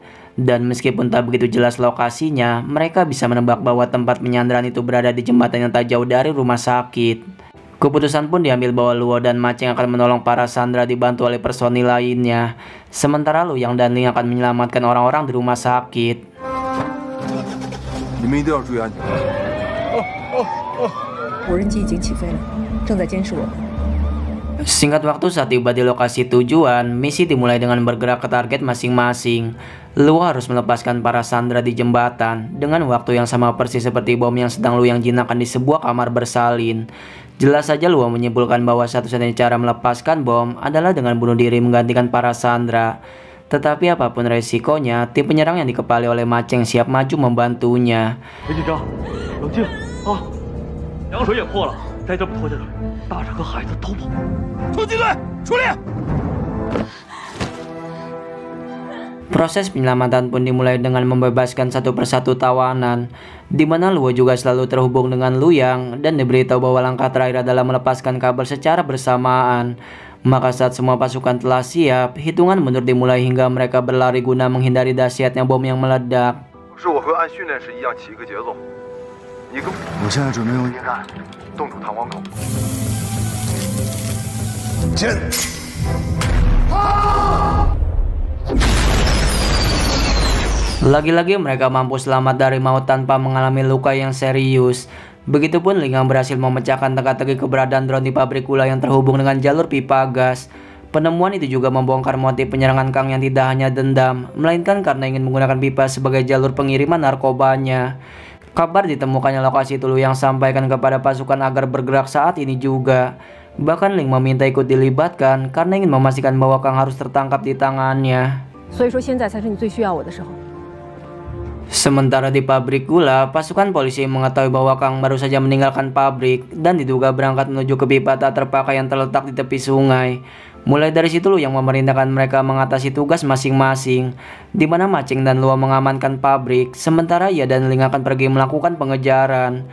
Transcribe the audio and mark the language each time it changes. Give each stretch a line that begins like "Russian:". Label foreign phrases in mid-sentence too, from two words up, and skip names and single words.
Indonesian: Dan meskipun tak begitu jelas lokasinya, mereka bisa menebak bahwa tempat penyanderaan itu berada di jembatan yang tak jauh dari rumah sakit. Keputusan pun diambil bahwa Luo dan Macheng akan menolong para Sandra dibantu oleh personil lainnya. Sementara Luyang dan Ling akan menyelamatkan orang-orang di rumah sakit.
Chinese: 你们一定要注意安全。无人机已经起飞了，正在监视我们。
Indonesian: Singkat waktu saat tiba di lokasi tujuan, misi dimulai dengan bergerak ke target masing-masing. Luo harus melepaskan para Sandra di jembatan dengan waktu yang sama persis seperti bom yang sedang Luyang jinakkan di sebuah kamar bersalin. Jelas saja Luo menyimpulkan bahwa satu-satunya cara melepaskan bom adalah dengan bunuh diri menggantikan para Sandra. Tetapi apapun resikonya, tim penyerang yang dikepali oleh Macheng siap maju membantunya.
Chinese: 别紧张，冷静啊！凉水也破了，再这么拖下去，大人和孩子都跑。突击队出列！
Indonesian: Proses penyelamatan pun dimulai dengan membebaskan satu persatu tawanan, di mana Luo juga selalu terhubung dengan Luyang dan diberitahu bahwa langkah terakhir adalah melepaskan kabel secara bersamaan. Maka saat semua pasukan telah siap, hitungan mundur dimulai hingga mereka berlari guna menghindari dahsyatnya bom yang meledak.
Chinese: 是我和按训练时一样起一个节奏。你跟我现在准备用硬干冻住弹簧口。进。
Indonesian: Lagi-lagi mereka mampu selamat dari maut tanpa mengalami luka yang serius. Begitupun Ling yang berhasil memecahkan teka-teki keberadaan drone di pabrik gula yang terhubung dengan jalur pipa gas. Penemuan itu juga membongkar motif penyerangan Kang yang tidak hanya dendam, melainkan karena ingin menggunakan pipa sebagai jalur pengiriman narkobanya. Kabar ditemukannya lokasi itu yang sampaikan kepada pasukan agar bergerak saat ini juga. Bahkan Ling meminta ikut dilibatkan karena ingin memastikan bahwa Kang harus tertangkap di tangannya.
Chinese: 所以说现在才是你最需要我的时候。
Indonesian: Sementara di pabrik gula, pasukan polisi mengetahui bahwa Kang baru saja meninggalkan pabrik dan diduga berangkat menuju ke pipa tak terpakai yang terletak di tepi sungai. Mulai dari situ Lu yang memerintahkan mereka mengatasi tugas masing-masing, di mana Macheng dan Luo mengamankan pabrik, sementara ia dan Ling akan pergi melakukan pengejaran.